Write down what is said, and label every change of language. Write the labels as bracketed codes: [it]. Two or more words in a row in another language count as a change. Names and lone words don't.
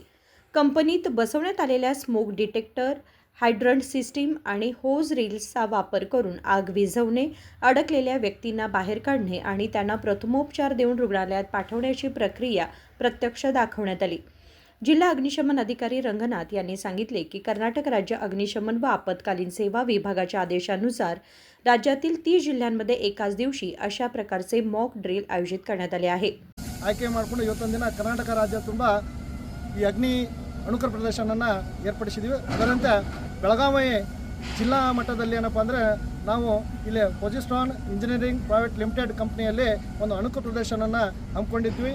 [mr] कंपनीत बसवण्यात आलेल्या [en] smoke detector, hydrant system [mr] आणि होज रील्सचा वापर करून आग विझवणे, अडकलेल्या व्यक्तींना बाहेर काढणे आणि त्यांना प्रथमोपचार देऊन रुग्णालयात पाठवण्याची प्रक्रिया प्रत्यक्ष दाखवण्यात आली। जिल्हा अग्निशमन अधिकारी रंगनाथ यांनी सांगितले की कर्नाटक राज्य अग्निशमन व आपत्कालीन सेवा विभागाच्या आदेशानुसार राज्यातील 30 जिल्ह्यांमध्ये एकाच दिवशी अशा प्रकारचे [en] mock drill [mr] आयोजित करण्यात आले आहे। [kn] ಆಯ್ಕೆ ಮಾಡಿಕೊಂಡು ಇವತ್ತೊಂದು ದಿನ ಕರ್ನಾಟಕ ರಾಜ್ಯ ತುಂಬ ಈ ಅಗ್ನಿ ಅಣುಕರ ಪ್ರದರ್ಶನವನ್ನು ಏರ್ಪಡಿಸಿದ್ದೀವಿ। ಅದರಂತೆ ಬೆಳಗಾವಿ ಜಿಲ್ಲಾ ಮಟ್ಟದಲ್ಲಿ ಏನಪ್ಪ ಅಂದರೆ ನಾವು ಇಲ್ಲಿ ಪೊಜಿಸ್ಟ್ರಾನ್ ಇಂಜಿನಿಯರಿಂಗ್ ಪ್ರೈವೇಟ್ ಲಿಮಿಟೆಡ್ ಕಂಪ್ನಿಯಲ್ಲಿ ಒಂದು ಅಣುಕರ ಪ್ರದರ್ಶನವನ್ನು ಹಮ್ಮಿಕೊಂಡಿದ್ವಿ।